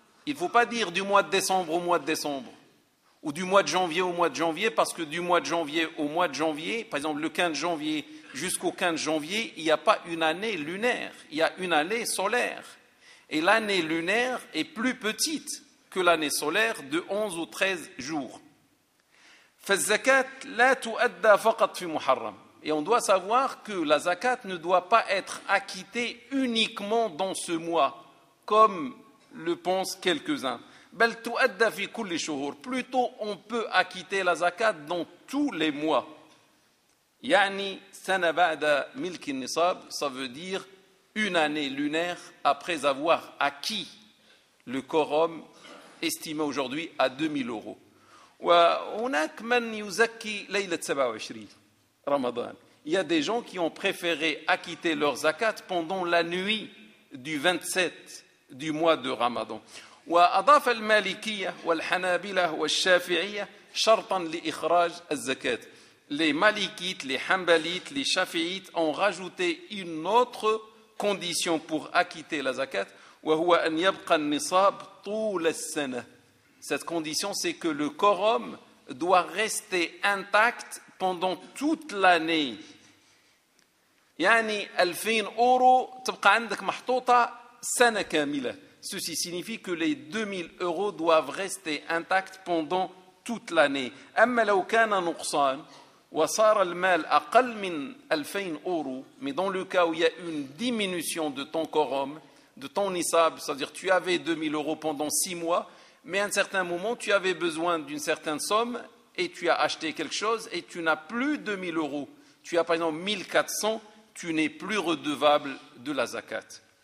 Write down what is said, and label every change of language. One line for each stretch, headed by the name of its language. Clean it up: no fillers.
French: Il ne faut pas dire du mois de décembre au mois de décembre, ou du mois de janvier au mois de janvier, parce que du mois de janvier au mois de janvier, par exemple le 15 janvier jusqu'au 15 janvier, il n'y a pas une année lunaire, il y a une année solaire. Et l'année lunaire est plus petite que l'année solaire de 11 ou 13 jours.
Arabic: فالزكاة لا تؤدى فقط في محرم.
French: Et on doit savoir que la zakat ne doit pas être acquittée uniquement dans ce mois, comme le pensent quelques-uns.
Arabic: بل تؤدى في كل شهور.
French: Plutôt, on peut acquitter la zakat dans tous les mois.
Arabic: يعني سنة بعد ملك النصاب,
French: ça veut dire une année lunaire après avoir acquis le quorum estimé aujourd'hui à 2000 €.
Arabic: وهناك من يزكي ليلة 27 رمضان.
French: Il y a des gens qui ont préféré acquitter leur zakat pendant la nuit du 27 du mois de Ramadan.
Arabic: وأضاف المالكية والحنابلة والشافعية شرطا لإخراج الزكاة.
French: Les malikites, les hanbalites, les shafiites ont rajouté une autre condition pour acquitter la zakat,
Arabic: وهو أن يبقى النصاب طول السنة.
French: Cette condition, c'est que le quorum doit rester intact pendant toute l'année.
Arabic: يعني 2000 € تبقى عندك محطوطة سنة كاملة.
French: Ceci signifie que les 2000 € doivent rester intacts pendant toute l'année.
Arabic: أما لو كان نقصان وصار المال أقل من 2000 €,
French: mais dans le cas où il y a une diminution de ton quorum, de ton nisab, c'est-à-dire tu avais 2000 € pendant 6 mois, mais à un certain moment tu avais besoin d'une certaine somme et tu as acheté quelque chose et tu n'as plus 2000 €, tu as par exemple 1400, tu n'es plus redevable de la zakat.